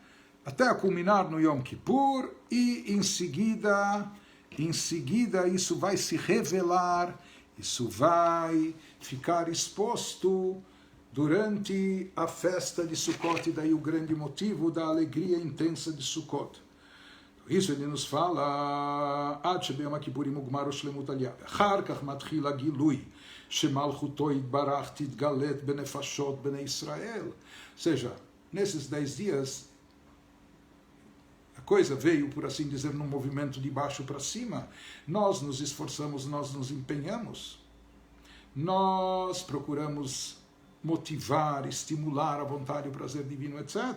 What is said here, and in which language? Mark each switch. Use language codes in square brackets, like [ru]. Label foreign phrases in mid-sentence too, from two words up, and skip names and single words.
[pt] Até culminar no Yom Kippur, e em seguida isso vai se revelar, isso vai ficar exposto durante a festa de Sukkot, e daí o grande motivo da alegria intensa de Sukkot. Isso ele nos fala, [he] עד שביום הכיפורים מוגמר ושלמות עלייה, אחר כך מתחיל הגילוי, שמלכותו יתברך תתגלת בנפשות בני ישראל. [pt] Ou seja, nesses 10 dias, a coisa veio, por assim dizer, num movimento de baixo para cima. Nós nos esforçamos, nós nos empenhamos, nós procuramos motivar, estimular a vontade e o prazer divino, etc.